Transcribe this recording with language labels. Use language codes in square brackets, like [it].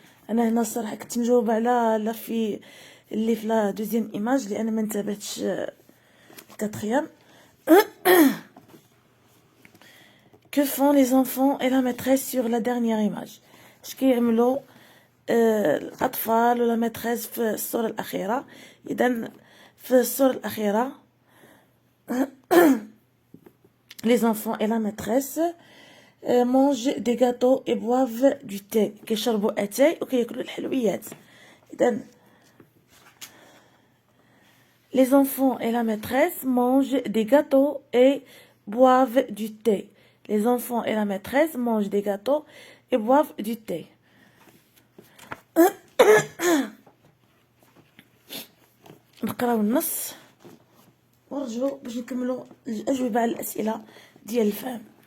[ar] أنا هنا الصراحة كنت مجاوبة على لا في اللي في لا دوزيام إيماج لأن ما انتبهتش الكاتريام. [fr] Que font les enfants et la maîtresse sur la dernière image? [ar] اش كيعملوا الأطفال ولا ماتريس في الصورة الأخيرة؟ [fr] إذن في الصورة الأخيرة les enfants et la maîtresse mangent des gâteaux et boivent du thé. [ar] كيشربوا أتاي وكياكلوا الحلويات. [fr] إذن les enfants et la maîtresse mangent des gâteaux et boivent du thé. Les enfants et la maîtresse mangent des gâteaux et boivent du thé. [ar] نقراو النص ونرجعو باش نكملو الأجوبة على الأسئلة ديال الفهم.